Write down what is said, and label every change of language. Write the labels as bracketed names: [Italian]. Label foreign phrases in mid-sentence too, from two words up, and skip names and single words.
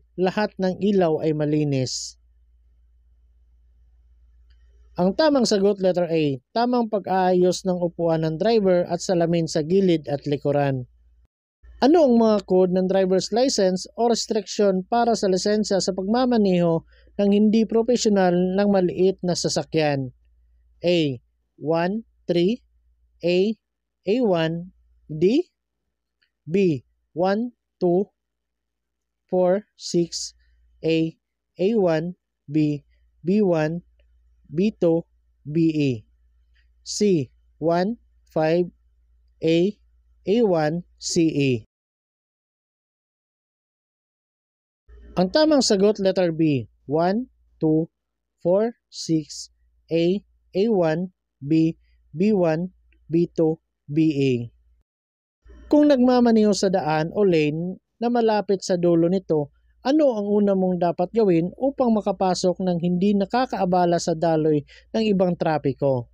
[Filipino] Lahat ng ilaw ay malinis. Ang tamang sagot, letter A. Tamang pag-aayos ng upuan ng driver at salamin sa gilid at likuran. Ano ang mga code ng [English] driver's license [Filipino] o restriction para sa lisensya sa pagmamaneho ng hindi profesional ng maliit na sasakyan? A. 1, 3, A. A1, D. B. 1, 2, 4, 6, A. A1, B. B1, B2, BE. C. 1, 5, A. A1, CE. Ang tamang sagot, letter B. 1, 2, 4, 6, A, A1, B, B1, B2, BA. Kung nagmamaneho sa daan o lane na malapit sa dulo nito, ano ang una mong dapat gawin upang makapasok ng hindi nakakaabala sa daloy ng ibang trapiko?